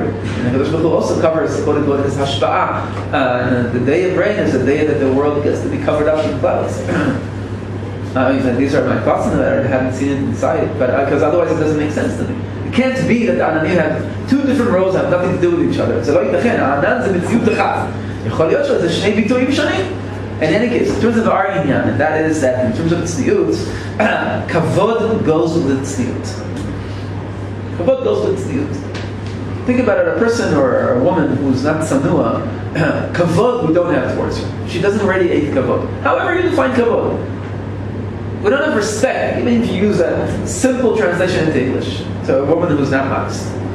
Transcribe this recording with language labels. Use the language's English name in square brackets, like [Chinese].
[English] And HaKadosh Baruch Hu also covers, quote unquote, his hashpa'ah. The day of rain is the day that the world gets to be covered up in clouds. These are my thoughts on that. I haven't seen it inside, but because otherwise it doesn't make sense to me. It can't be that the ananim have two different roles that have nothing to do with each other. [Hebrew] So lo yitachen, ha'anan ze mitziut echad. יכול להיות שזה שני ביטויים שונים. [English] In any case, in terms of our inyan, and that is that in terms of tzniut, kavod goes with tzniut. Kavod goes with tzniut. Think about it, a person or a woman who's not tsanua, kavod we don't have towards her. She doesn't radiate kavod. However you define kavod. We don't have respect, even if you use a simple translation into English, to a woman who's not modest.